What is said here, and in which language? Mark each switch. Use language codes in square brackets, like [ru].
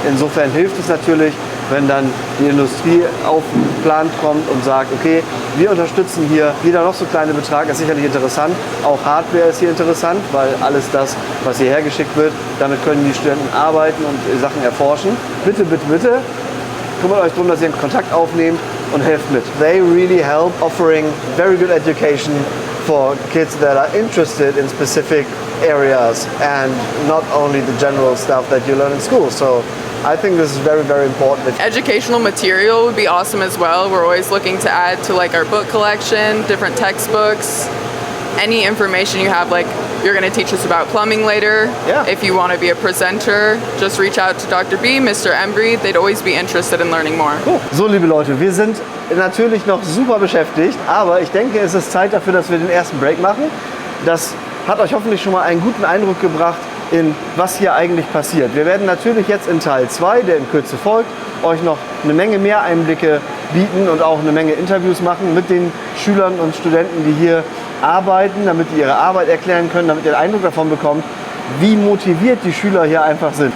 [de] Insofern hilft es natürlich, wenn dann die Industrie auf den Plan kommt und sagt, okay, wir unterstützen hier, jeder noch so kleine Betrag ist sicherlich interessant. Auch Hardware ist hier interessant, weil alles das, was hierher geschickt wird, damit können die Studenten arbeiten und Sachen erforschen. Bitte, bitte, bitte, kümmert euch darum, dass ihr einen Kontakt aufnehmt und helft mit. [en] They really help offering very good education for kids that are interested in specific areas and not only the general stuff that you learn in school. So I think this is very, very important. Educational material would be awesome as well. We're always looking to add to like our book collection, different textbooks, any information you have, like you're going to teach us about plumbing later. Yeah. If you want to be a presenter, just reach out to Dr. B, Mr. Embry. They'd always be interested in learning more. Cool. [de] So, liebe Leute, wir sind natürlich noch super beschäftigt, aber ich denke, es ist Zeit dafür, dass wir den ersten Break machen. Das hat euch hoffentlich schon mal einen guten Eindruck gebracht, in was hier eigentlich passiert. Wir werden natürlich jetzt in Teil 2, der in Kürze folgt, euch noch eine Menge mehr Einblicke bieten und auch eine Menge Interviews machen mit den Schülern und Studenten, die hier arbeiten, damit die ihre Arbeit erklären können, damit ihr einen Eindruck davon bekommt, wie motiviert die Schüler hier einfach sind.